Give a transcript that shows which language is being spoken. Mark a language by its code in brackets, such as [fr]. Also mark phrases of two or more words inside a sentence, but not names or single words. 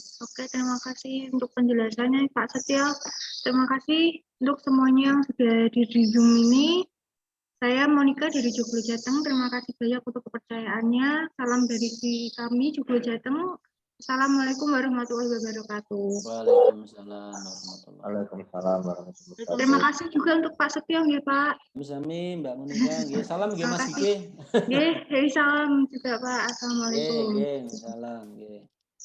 [id] Oke, terima kasih untuk penjelasannya Pak Setio. Terima kasih untuk semuanya yang sudah di Zoom ini. Saya Monika dari Joglo Jateng. Terima kasih banyak untuk kepercayaannya. Salam dari kami Joglo Jateng. [ar] السلام عليكم ورحمة الله وبركاته. وعليكم السلام ورحمة الله وبركاته. [id] Terima kasih juga untuk Pak Setio ya Pak. [jv] Sami Mbak Monika. Salam nggih Mas Gigi. [id] Nggih, salam juga Pak. Assalamualaikum. [jv] Salam nggih.